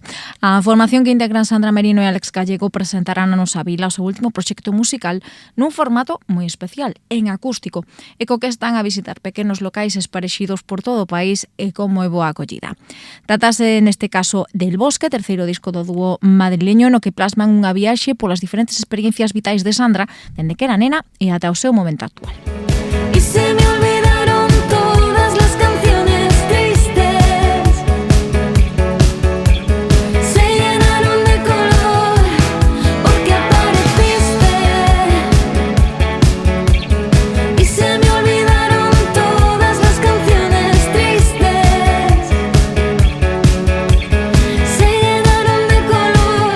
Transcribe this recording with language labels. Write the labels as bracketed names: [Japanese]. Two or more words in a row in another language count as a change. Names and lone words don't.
[Galician] A formación que integran Sandra Merino e Alex Gallego presentarán na nosa vila o seu último proxecto musical nun formato moi especial, en acústico, e co que están a visitar pequenos locais esparexidos por todo o país e con moi boa acollida. Tratase neste caso del Bosque, terceiro disco do dúo madrileño, no que plasman unha viaxe polas diferentes experiencias vitais de Sandra dende que era nena e ata o seu momento actual. [Spanish] Y se me olvidaron todas las canciones tristes, se llenaron de color porque apareciste. Y se me olvidaron todas las canciones tristes, se llenaron de color.